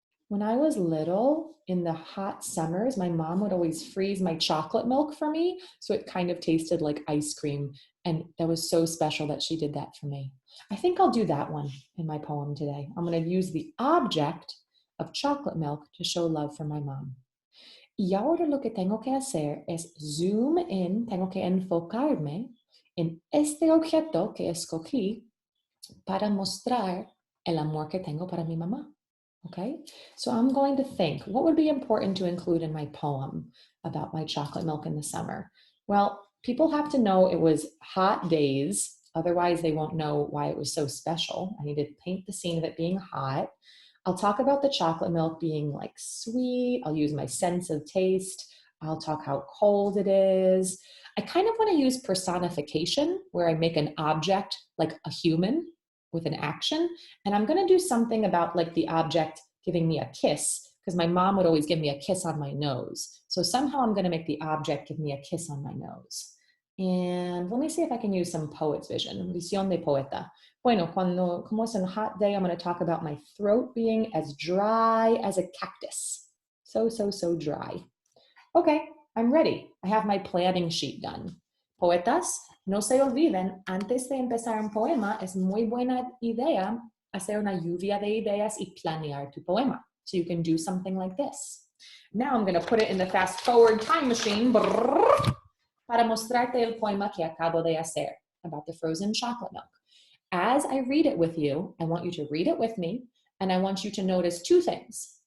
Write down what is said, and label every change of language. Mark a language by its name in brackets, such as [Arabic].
[English] When I was little, in the hot summers, my mom would always freeze my chocolate milk for me, so it kind of tasted like ice cream, and that was so special that she did that for me. I think I'll do that one in my poem today. I'm going to use the object of chocolate milk to show love for my mom. [Spanish] Y ahora lo que tengo que hacer es [English] zoom in, [Spanish] tengo que enfocarme en este objeto que escogí para mostrar el amor que tengo para mi mamá. [English] Okay, so I'm going to think, what would be important to include in my poem about my chocolate milk in the summer? Well, people have to know it was hot days, otherwise they won't know why it was so special. I need to paint the scene of it being hot. I'll talk about the chocolate milk being like sweet. I'll use my sense of taste. I'll talk how cold it is. I kind of want to use personification, where I make an object like a human with an action. And I'm going to do something about like the object giving me a kiss, because my mom would always give me a kiss on my nose. So somehow I'm going to make the object give me a kiss on my nose. And let me see if I can use some poet's vision. [Spanish] Visión de poeta. Bueno, como es [English] a hot day, I'm going to talk about my throat being as dry as a cactus. So dry. Okay, I'm ready. I have my planning sheet done. [Spanish] Poetas, no se olviden, antes de empezar un poema, es muy buena idea hacer una lluvia de ideas y planear tu poema. [English] So you can do something like this. Now I'm going to put it in the fast forward time machine [Spanish] para mostrarte el poema que acabo de hacer [English] about the frozen chocolate milk. As I read it with you, I want you to read it with me, and I want you to notice two things.